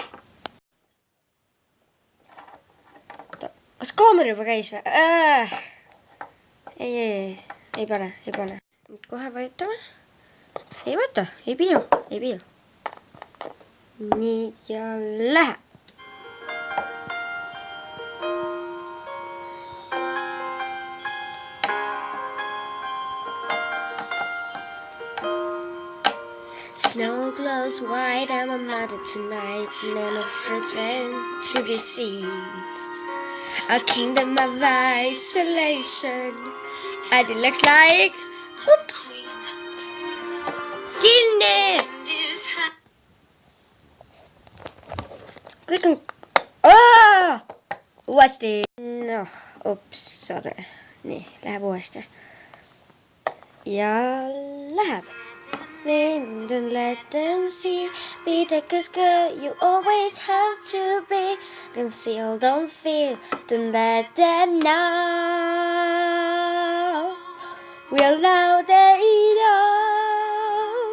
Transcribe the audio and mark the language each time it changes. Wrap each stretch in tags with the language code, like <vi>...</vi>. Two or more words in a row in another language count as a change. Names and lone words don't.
<et>Kas kaamera juba käis või? Ei pane. Nüüd kohe vajutame. Ei võta, ei piinu. Nii ja lähe.</et> <en>Snow glows white, I'm a mother tonight, none of her friends to be seen. A kingdom of isolation, and it looks like, oops,</en> <et>kinni! Kõik on, uuesti, noh, ups, sorry, nii, läheb uuesti. Ja läheb.</et> <en>Then don't let them see. Be the good girl you always have to be. Conceal, don't feel. Don't let them know. We'll know they know.</en>